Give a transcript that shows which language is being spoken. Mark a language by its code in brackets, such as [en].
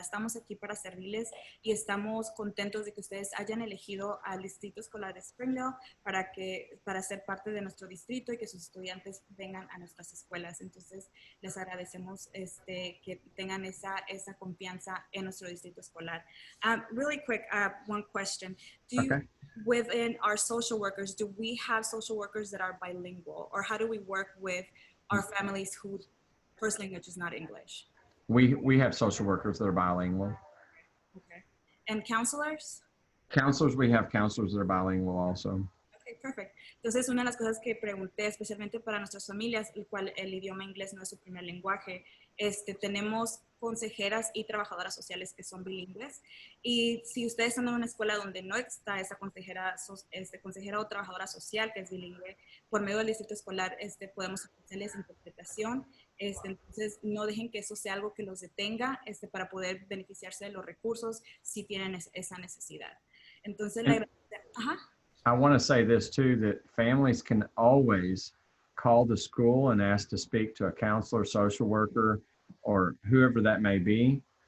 [es] Estamos aquí para servirles y estamos contentos de que ustedes hayan elegido al Distrito Escolar de Springdale para ser parte de nuestro distrito y que sus estudiantes vengan a nuestras escuelas. Entonces, les agradecemos que tengan esa confianza en nuestro distrito escolar. [en] Really quick, one question. Okay. Within our social workers, do we have social workers that are bilingual, or how do we work with our families whose first language is not English? We have social workers that are bilingual. Okay. And counselors? Counselors, we have counselors that are bilingual also. Okay, perfect. [es] Entonces, una de las cosas que pregunté, especialmente para nuestras familias, el cual el idioma inglés no es su primer lenguaje, tenemos consejeras y trabajadoras sociales que son bilingües. Y si ustedes están en una escuela donde no está esa consejera o trabajadora social que es bilingüe, por medio del distrito escolar podemos ofrecerles interpretación. Entonces, no dejen que eso sea algo que los detenga para poder beneficiarse de los recursos si tienen esa necesidad. Entonces, ajá. [en] I want to say this too, that families can always call the school and ask to speak to a counselor, social worker, or whoever that may be.